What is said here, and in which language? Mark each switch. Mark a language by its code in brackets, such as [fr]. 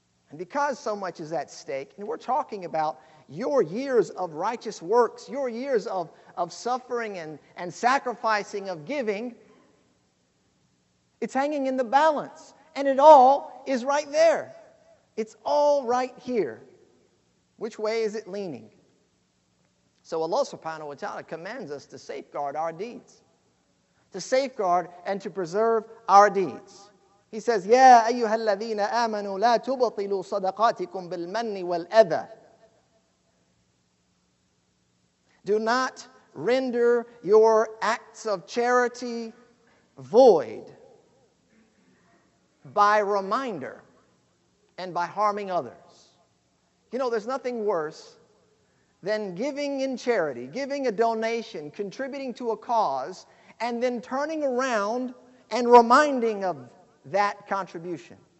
[en] And because so much is at stake, and we're talking about your years of righteous works, your years of suffering and sacrificing, of giving, it's hanging in the balance. And it all is right there. It's all right here. Which way is it leaning? So Allah subhanahu wa ta'ala commands us to safeguard our deeds. To safeguard and to preserve our deeds. He says, [ar] يَا أَيُّهَا الَّذِينَ آمَنُوا لَا تُبْطِلُوا صَدَقَاتِكُمْ بِالْمَنِّ وَالْأَذَى. [en] Do not render your acts of charity void by reminder and by harming others. You know, there's nothing worse than giving in charity, giving a donation, contributing to a cause, and then turning around and reminding of that contribution.